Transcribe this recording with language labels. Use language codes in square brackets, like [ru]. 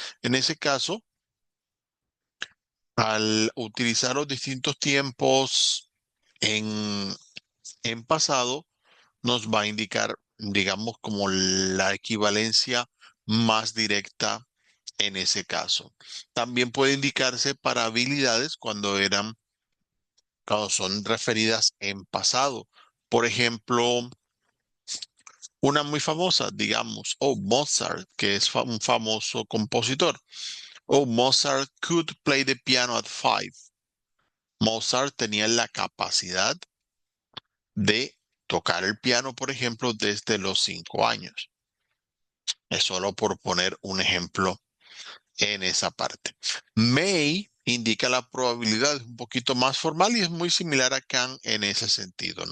[es] En ese caso, al utilizar los distintos tiempos en, en pasado, nos va a indicar, digamos, como la equivalencia más directa en ese caso. También puede indicarse para habilidades cuando son referidas en pasado. Por ejemplo, una muy famosa, digamos, Mozart, que es un famoso compositor. [en] Mozart could play the piano at 5. [es] Mozart tenía la capacidad de tocar el piano, por ejemplo, desde los 5 años. Es solo por poner un ejemplo en esa parte. May indica la probabilidad, es un poquito más formal y es muy similar a can en ese sentido.